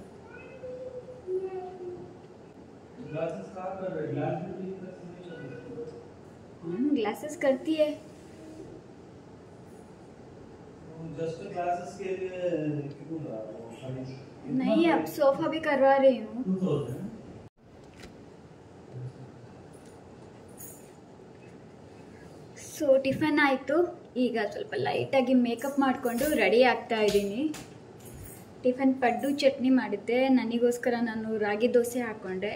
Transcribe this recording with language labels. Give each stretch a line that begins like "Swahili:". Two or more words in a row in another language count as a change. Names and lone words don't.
Hindi: ग्लासेस का कर रहे, ग्लास भी ठीक नहीं ग्लासेस करती है।
English: just glasses
Hindi: के लिए क्यों रहा है? नहीं, अब सोफा भी करवा रही हूँ.
Kannada: ಸೊ ಟಿಫನ್ ಆಯಿತು. ಈಗ ಸ್ವಲ್ಪ ಲೈಟಾಗಿ ಮೇಕಪ್ ಮಾಡಿಕೊಂಡು ರೆಡಿ ಆಗ್ತಾ ಇದ್ದೀನಿ. ಟಿಫನ್ ಪಡ್ಡು ಚಟ್ನಿ ಮಾಡಿದ್ದೆ. ನನಗೋಸ್ಕರ ನಾನು ರಾಗಿ ದೋಸೆ ಹಾಕ್ಕೊಂಡೆ.